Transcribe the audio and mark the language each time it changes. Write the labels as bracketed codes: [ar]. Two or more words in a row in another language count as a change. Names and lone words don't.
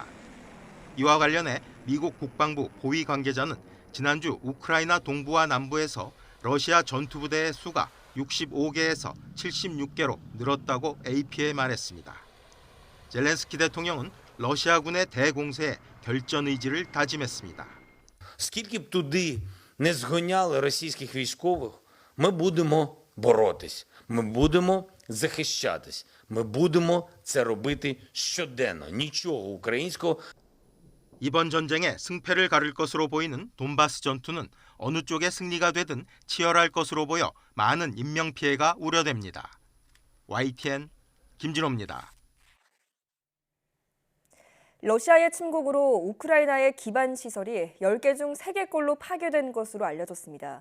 [ko] 이와 관련해 미국 국방부 고위 관계자는 지난주 우크라이나 동부와 남부에서 러시아 전투부대의 수가 65개에서 76개로 늘었다고 AP에 말했습니다. 젤렌스키 대통령은 러시아군의 대공세에 결전 의지를 다짐했습니다. [uk] Скільки б туди не зганяли російських військових, ми будемо боротись, ми будемо захищатись, ми будемо це робити щоденно. Нічого українського. [ko] 이번 전쟁에 승패를 가를 것으로 보이는 돈바스 전투는 어느 쪽의 승리가 되든 치열할 것으로 보여 많은 인명피해가 우려됩니다. YTN 김진호입니다. 러시아의 침공으로 우크라이나의 기반 시설이 10개 중 3개꼴로 파괴된 것으로 알려졌습니다.